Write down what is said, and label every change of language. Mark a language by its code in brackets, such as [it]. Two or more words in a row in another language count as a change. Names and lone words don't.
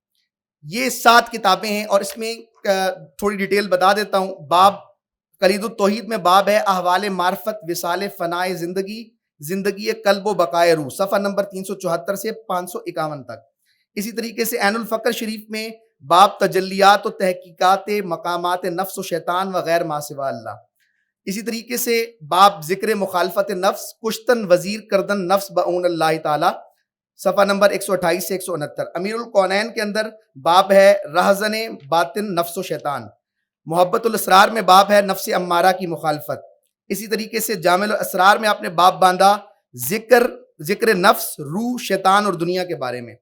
[ur] یہ 7 کتابیں ہیں اور اس میں تھوڑی ڈیٹیل بتا دیتا ہوں. باب کلید التوحید میں باب ہے احوال معرفت وصال فنائے زندگی، زندگی قلب و بقائے روح، صفحہ نمبر 374 سے 551 تک. اسی طریقے سے عین الفقر شریف میں باب تجلیات و تحقیقات مقامات نفس و شیطان و غیر ما سوا اللہ. اسی طریقے سے باب ذکر مخالفت نفس کشتن وزیر کردن نفس بعون اللہ تعالی، صفحہ نمبر 128 سے 169. امیر الکونین کے اندر باب ہے رہزن باطن نفس و شیطان. محبت الاسرار میں باب ہے نفس امارہ کی مخالفت. اسی طریقے سے جامع الاسرار میں آپ نے باب باندھا ذکر نفس، روح، شیطان اور دنیا کے بارے میں.